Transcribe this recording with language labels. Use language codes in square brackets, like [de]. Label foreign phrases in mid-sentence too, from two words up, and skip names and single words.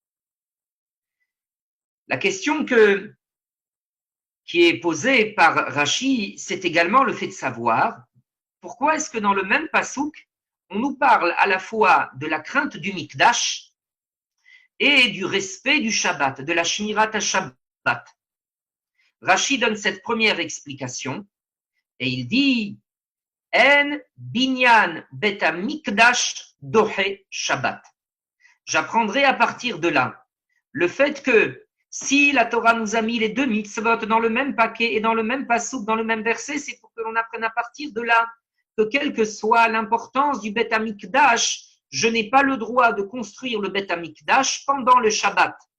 [fr] La question qui est posée par Rashi, c'est également le fait de savoir pourquoi est-ce que dans le même pasouk, on nous parle à la fois de la crainte du Mikdash et du respect du Shabbat, de la [he] שמירת השבת. [fr] Rashi donne cette première explication et il dit [he] אין בנין בית המקדש דוחה שבת. [fr] J'apprendrai à partir de là le fait que si la Torah nous a mis les deux mitzvot dans le même paquet et dans le même pasouk, dans le même verset, c'est pour que l'on apprenne à partir de là que quelle que soit l'importance du [he] בית המקדש, [fr] je n'ai pas le droit de construire le [he] בית המקדש [fr] pendant le Shabbat.